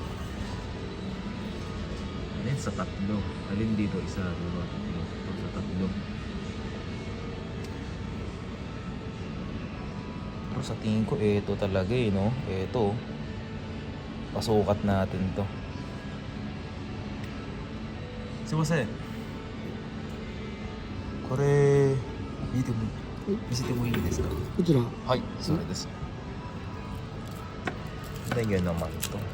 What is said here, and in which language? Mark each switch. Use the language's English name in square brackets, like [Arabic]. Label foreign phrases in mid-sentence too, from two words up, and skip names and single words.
[Filipino] Alin sa tatlo. Alin dito isa, diba? Ito sa tatlo. Pero sa tingin ko ito talaga eh, no? Ito. Pasukat natin to. Sumasaya. [Japanese] Kore,見せてもいいですか? こちら、はい、それです。 [Filipino] で、yun naman to.